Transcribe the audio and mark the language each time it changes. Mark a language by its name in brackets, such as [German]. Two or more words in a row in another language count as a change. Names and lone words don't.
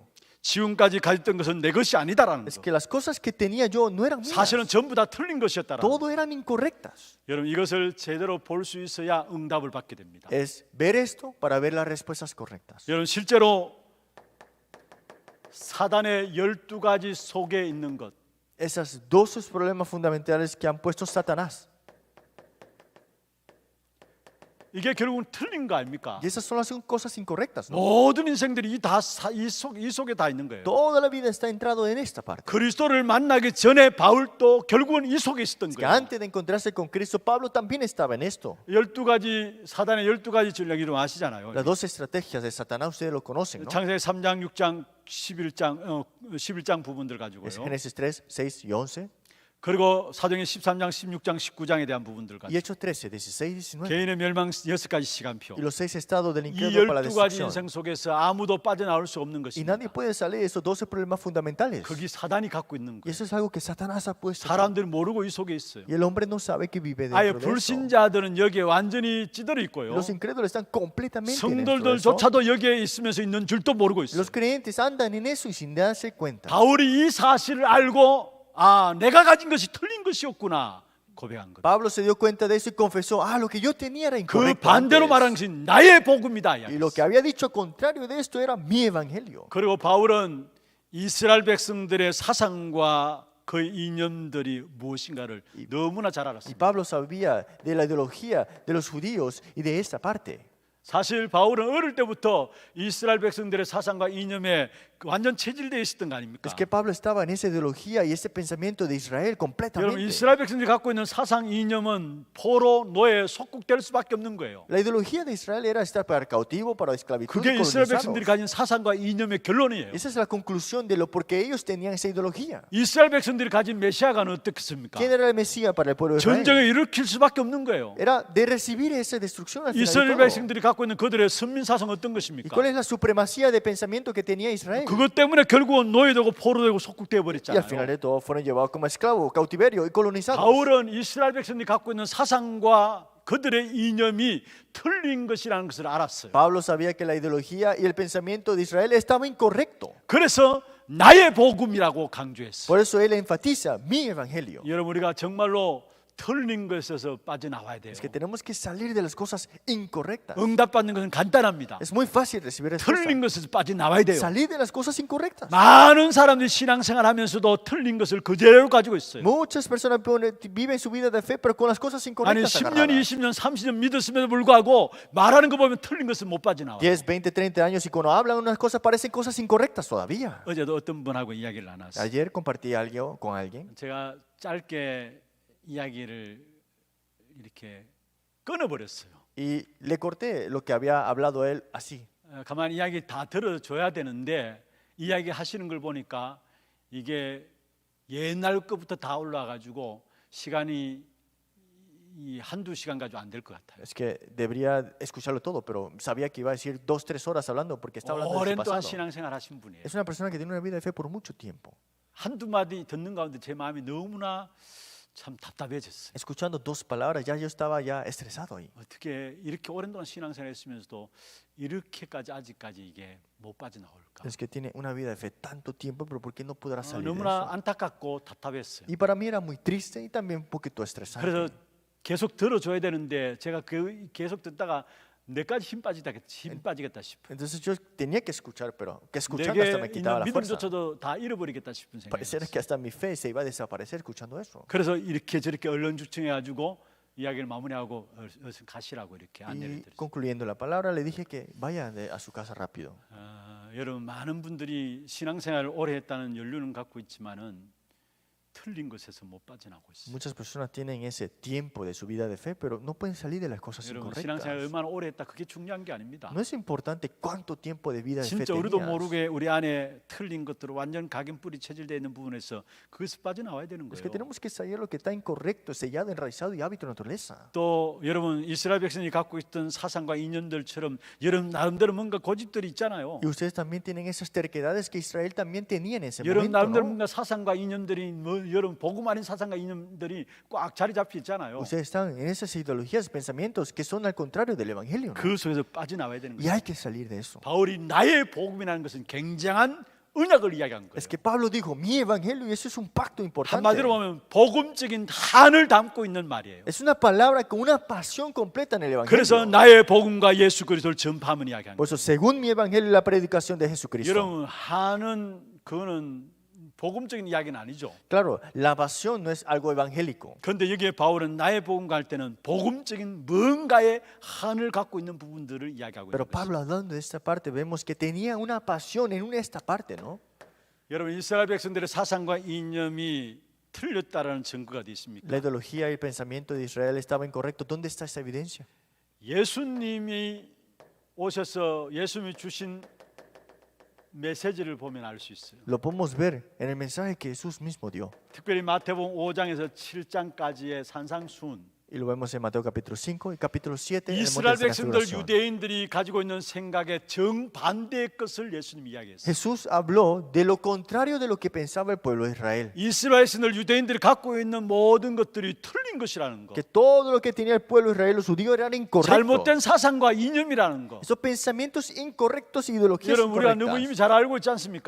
[Korean] 지금까지 가졌던 것은 내 것이 아니다라는 [Spanish] Es [Korean] 거. [Spanish] que las cosas que tenía yo no eran mías. [Korean] 사실은 전부 다 틀린 것이었다라는 거. [Spanish] Todo eran incorrectas. [Korean] 여러분 이것을 제대로 볼 수 있어야 응답을 받게 됩니다. [Spanish] Es ver esto para ver las respuestas correctas. [Korean] 여러분 실제로 사단의 12가지 속에 있는 것, [Spanish] Esos dos problemas fundamentales que han puesto Satanás. [Korean] 이게 결국은 틀린 거 아닙니까? [Spanish] Y esas son las cosas incorrectas, ¿no? [Korean] 모든 인생들이 이 속에 다 있는 거예요. [Spanish] Toda la vida está entrado en esta parte. [Korean] 그리스도를 만나기 전에 바울도 결국은 이 속에 있었던 [Spanish] Que [Korean] 거예요. [Spanish] antes de encontrarse con Cristo, Pablo también estaba en esto. [Korean] 12가지 사단의 12가지 전략이 좀 아시잖아요. [Spanish] Las dos estrategias de Satanás, ustedes lo conocen, ¿no? [Korean] 창세기 3장, 6장, 11장 부분들 [Spanish] Es [Korean] 가지고요. [Spanish] Génesis 3, 6 y 11. [Korean] 그리고 사도행전 13장, 16장, 19장에 대한 부분들 [Spanish] Y [Korean] 가지고 [Spanish] Hechos 13, 16 y 19. [Korean] 개인의 멸망 6가지 시간표. [Spanish] Y los 6 estados del [Korean] 이 [Spanish] incrédulo para la [Korean] 12가지 [Spanish] destrucción. [Korean] 인생 속에서 아무도 빠져나올 수 없는 [Spanish] Y [Korean] 것입니다. [Spanish] nadie puede salir de esos 12 problemas fundamentales. [Korean] 거기 사단이 갖고 있는 [Spanish] Y [Korean] 거예요. [Spanish] eso es algo que Satanás ha puesto. aquí. [Korean] 사람들이 모르고 이 속에 있어요. [Spanish] Y el hombre no sabe que vive [Korean] 아예 [Spanish] dentro de eso. [Korean] 불신자들은 여기에 완전히 찌들어 있고요. [Spanish] Los incrédulos están completamente dentro de eso. [Korean] 성도들조차도 여기에 있으면서 있는 줄도 모르고 있어요. [Spanish] Los creyentes andan en eso y sin darse cuenta. [Korean] 바울이 이 사실을 알고 아 내가 가진 것이 틀린 것이었구나 고백한 것. [Spanish] Pablo se dio cuenta de eso y confesó, lo que yo tenía era [Korean] 그 [Spanish] incorrecto [Korean] 반대로 [Spanish] antes. [Korean] 말한 것이 나의 복음이다. [Spanish] Y lo que había dicho contrario de esto era mi evangelio. [Korean] 그리고 바울은 이스라엘 백성들의 사상과 그 이념들이 무엇인가를 너무나 잘 [Spanish] Y [Korean] 알았습니다. [Spanish] Pablo sabía de la ideología de los judíos y de esta parte. [Korean] 사실 바울은 어릴 때부터 이스라엘 백성들의 사상과 이념에 완전 체질되어 있었던 거 아닙니까? [Spanish] Es que Pablo estaba en esa ideología y ese pensamiento de Israel [Korean] 여러분, [Spanish] completamente. [Korean] 이스라엘 백성들이 갖고 있는 사상 이념은 포로, 노예, 속국될 수밖에 없는 거예요. [Spanish] La ideología de Israel era estar para cautivo, para esclavitud, [Korean] 그게 [Spanish] y [Korean] 이스라엘 [Spanish] colonizados. [Korean] 백성들이 가진 사상과 이념의 결론이에요. [Spanish] Esa es la conclusión de lo porque ellos tenían esa ideología. [Korean] 이스라엘 백성들이 가진 메시아가는 어떻겠습니까? [Spanish] ¿Quién era el Mesías para el pueblo de Israel? [Korean] 전쟁을 일으킬 수밖에 없는 거예요. [Spanish] Era de recibir esa destrucción al final de [Korean] 이스라엘 [Spanish] todo. [Korean] 백성들이 갖고 있는 그들의 선민 사상 어떤 [Spanish] ¿Y [Korean] 것입니까? [Spanish] cuál es la supremacía de pensamiento que tenía Israel? [Korean] 그것 때문에 결국은 노예되고 포로되고 속국되어 [Spanish] Y al final [Korean] 버렸잖아요. [Spanish] de todo fueron llevados como esclavos, cautiverio y colonizados. [Korean] 바울은 이스라엘 백성들이 갖고 있는 사상과 그들의 이념이 틀린 것이라는 것을 알았어요. [Spanish] Pablo sabía que la ideología y el pensamiento de Israel estaba incorrecto. [Korean] 그래서 나의 복음이라고 강조했어요. [Spanish] Por eso él enfatiza mi evangelio. [Korean] 여러분, 우리가 정말로 틀린 것에서 빠져나와야 돼요. [Spanish] Es que tenemos que salir de las cosas incorrectas. [Korean] 응답받는 것은 간단합니다. [Spanish] Es muy fácil recibir [Korean] 틀린 [Spanish] respuesta. [Korean] 것에서 빠져나와야 돼요. [Spanish] Salir de las cosas incorrectas. [Korean] 많은 사람들이 신앙생활하면서도 틀린 것을 그대로 가지고 있어요. [Spanish] Muchas personas viven su vida de fe, pero con las cosas [Korean] 아니 [Spanish] incorrectas [Korean] 10년, [Spanish] agarradas. [Korean] 20년, 30년 믿었음에도 불구하고 말하는 거 보면 틀린 것을 못 빠져나와요. [Spanish] 10, 20, 30 años y cuando hablan unas cosas parecen cosas incorrectas todavía. [Korean] 어제도 어떤 분하고 이야기를 나눴어요. [Spanish] Ayer compartí algo con alguien [Korean] 제가 짧게 이야기를 이렇게 끊어버렸어요. [Spanish] y le corté lo que había hablado él así. [Korean] 가만히 이야기 다 들어줘야 되는데 이야기 하시는 걸 보니까 이게 옛날 것부터 다 올라가지고 시간이 이 한두 시간 가지고 안 될 것 같아요. [Spanish] Es que debería escucharlo todo, pero sabía que iba a decir 2, 3 horas hablando porque está hablando de su [Korean] 오랜 동안 [Spanish] pasado. [Korean] 신앙생활 하신 분이에요. [Spanish] Es una persona que tiene una vida de fe por mucho tiempo. [Korean] 한두 마디 듣는 가운데 제 마음이 너무나 참 답답해졌어요. [Spanish] Escuchando 2 palabras ya yo estaba ya estresado ahí. [Korean] 어떻게 이렇게 오랜 동안 신앙생활 했으면서도 이렇게까지 아직까지 이게 못 빠져나올까? [Spanish] Es que tiene una vida de fe tanto tiempo, pero ¿por qué no podrá salir de [Korean] 너무나 [Spanish] eso? [Korean] 안타깝고 답답했어요. [Spanish] Y para mí era muy triste y también un poquito estresante. [Korean] 그래서 계속 들어줘야 되는데 제가 계속 듣다가 내까지 힘 빠지겠다 싶어. [Spanish] Entonces yo tenía que escuchar, pero que escuchando hasta [Korean] 내게 [Spanish] me quitaba [Korean] 있는 [Spanish] la fuerza. [Korean] 믿음조차도 다 잃어버리겠다 싶은 생각이 [Spanish] Pareciera [Korean] 들었어요. [Spanish] que hasta mi fe se iba a desaparecer escuchando eso. [Korean] 그래서 이렇게 저렇게 얼른죽청해가지고 이야기를 마무리하고 어서 가시라고 이렇게 안내를 [Spanish] Y [Korean] 드렸어요. [Spanish] concluyendo la palabra, le dije que vaya a su casa rápido. [Korean] 여러분, 많은 분들이 신앙생활을 오래 했다는 연륜은 갖고 있지만은 틀린 것에서 못 빠져나오고 있어요. [Spanish] Muchas personas tienen ese tiempo de su vida de fe, pero no pueden salir de las cosas [Korean] 여러분, [Spanish] incorrectas. [Korean] 신앙생활 얼마나 오래 했다 그게 중요한 게 아닙니다. [Spanish] No es importante cuánto tiempo de vida de fe [Korean] 진짜 우리도 [Spanish] tenías. [Korean] 모르게 우리 안에 틀린 것들을 완전 각인뿌리 체질되어 있는 부분에서 그것을 빠져나와야 되는 [Spanish] Es que [Korean] 거예요. [Spanish] tenemos que salir lo que está incorrecto, sellado, enraizado y hábito de naturaleza. [Korean] 또 여러분, 이스라엘 백성이 갖고 있던 사상과 이념들처럼 여러분 나름대로 뭔가 고집들이 있잖아요. [Spanish] Y ustedes también tienen esas terquedades que Israel también tenía en ese [Korean] 여러분 [Spanish] momento, [Korean] 나름대로 [Spanish] ¿no? [Korean] 뭔가 사상과 이념들이 여러분 복음 아닌 사상과 이념들이 꽉 자리 잡혀 있잖아요. [Spanish] Ustedes están en esas ideologías, pensamientos que son al contrario del evangelio, ¿no? [Korean] 그 속에서 빠져나와야 되는 [Spanish] Y [Korean] 거예요. [Spanish] hay que salir de eso. [Korean] 바울이 나의 복음이라는 것은 굉장한 언약을 이야기한 거예요. [Spanish] Es que Pablo dijo, mi evangelio, y eso es un pacto importante. [Korean] 한마디로 보면 복음적인 한을 담고 있는 말이에요. [Spanish] Es una palabra con una pasión completa en el [Korean] 그래서 [Spanish] evangelio. [Korean] 나의 복음과 예수 그리스도를 전파하면 이야기한 [Spanish] Por [Korean] 거예요. [Spanish] eso, según mi evangelio y la predicación de Jesucristo. [Korean] 여러분, 한은 그거는 복음적인 이야기는 아니죠. [Spanish] Claro, la pasión no es algo evangélico. [Korean] 그런데 여기에 바울은 나의 복음과 할 때는 복음적인 뭔가의 한을 갖고 있는 부분들을 이야기하고 [Spanish] Pero [Korean] 있는 것이죠. [Spanish] Pablo, hablando de esta parte, vemos que tenía una pasión en esta parte, ¿no? [Korean] 여러분, 이스라엘 백성들의 사상과 이념이 틀렸다라는 증거가 어디 있습니까? [Spanish] La ideología y el pensamiento de Israel estaba incorrecto. ¿Dónde está esa evidencia? [Korean] 예수님이 오셔서 예수님이 주신 메시지를 보면 알 수 있어요. [Spanish] Lo podemos ver en el mensaje que Jesús mismo dio. [Korean] 특별히 마태복음 5장에서 7장까지의 산상수훈. [Spanish] Y lo vemos en Mateo capítulo 5 y capítulo 7. En el monte [Korean] 이스라엘 [Spanish] de la [Korean] 백성들 [Spanish] transfiguración. [Korean] 유대인들이 가지고 있는 생각의 정반대의 것을 예수님이 이야기했어요. [Spanish] Jesús habló de lo contrario de lo que pensaba el pueblo de Israel. [Korean] 이스라엘 백성들 유대인들이 갖고 있는 모든 것들이 틀린 것이라는 거. [Spanish] Que todo lo que tenía el pueblo de Israel, los judíos, eran incorrectos. [Korean] 잘못된 사상과 이념이라는 거. [Spanish] Esos pensamientos incorrectos y ideologías [Korean] 여러분, 우리가 너무 이미 [Spanish] incorrectas. [Korean] 잘 알고 있지 않습니까?